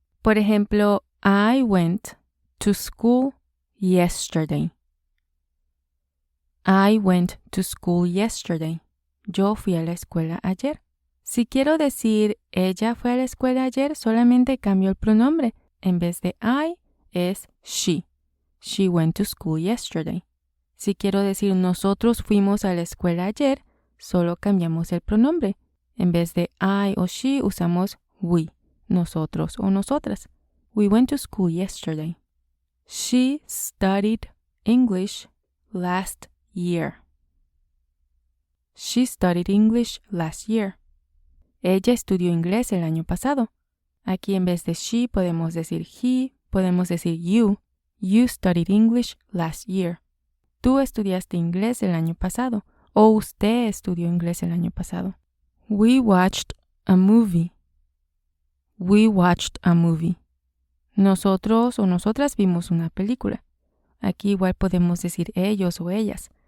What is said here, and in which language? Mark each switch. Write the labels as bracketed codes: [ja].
[es] Por ejemplo, [en] I went to school yesterday. I went to school yesterday. [es] Yo fui a la escuela ayer. Si quiero decir ella fue a la escuela ayer, solamente cambio el pronombre. En vez de I, es she. [en] She went to school yesterday. [es] Si quiero decir nosotros fuimos a la escuela ayer, solo cambiamos el pronombre. En vez de I o she, usamos we, nosotros o nosotras. [en] We went to school yesterday. She studied English last year. She studied English last year. [es] Ella estudió inglés el año pasado. Aquí en vez de she podemos decir he, podemos decir you. [en] You studied English last year. [es] Tú estudiaste inglés el año pasado. O usted estudió inglés el año pasado. [en] We watched a movie. We watched a movie. [es] Nosotros o nosotras vimos una película. Aquí igual podemos decir ellos o ellas.